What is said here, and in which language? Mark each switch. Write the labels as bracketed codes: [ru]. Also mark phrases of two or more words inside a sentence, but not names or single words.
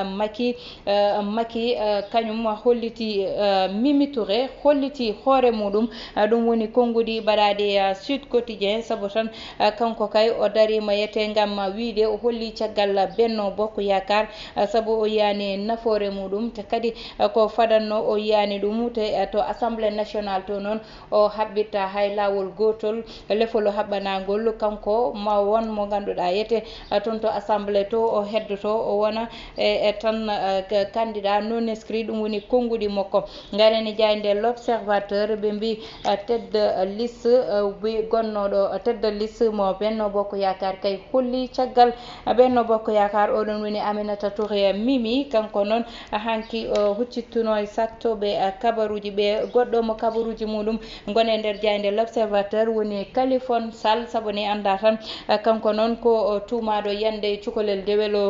[ff] Macky kañum holliti Mimi Touré holliti hoore muɗum ɗum woni konngudi baɗaɗe Sud Quotidien saabu tan kanko kay o darima yete ngam wiide o holli caggal Benno Bokk Yakar saabu o yiyani nafoore muɗum te kadi ko fadanno o yiyani ɗum te to [fr] assemblée nationale [ff] to noon o haɓɓitta hay lawol gotol lefol haɓɓanagol kanko ma won mo ganduɗa yete toon to assemblée to o heddoto o wona e tan [fr] candidat non inscrit [ff] ɗum woni konngudi makko garani jayde l'observateur ɓe mbi [fr] tête de liste [ff] wi gonnoɗo [fr] tête de liste [ff] mo Benno Bokk Yakar kay holli caggal Benno Bokk Yakar oɗon woni Aminata Touré Mimi kanko noon hanki huccittuno e sattoɓe kabaruji ɓe goɗɗo mo kabaruji muɗum gone nder jayde l'observateur woni Kalifone Sall saabu ni anda tan kanko noon ko tumaɗo yande cukalel dewel o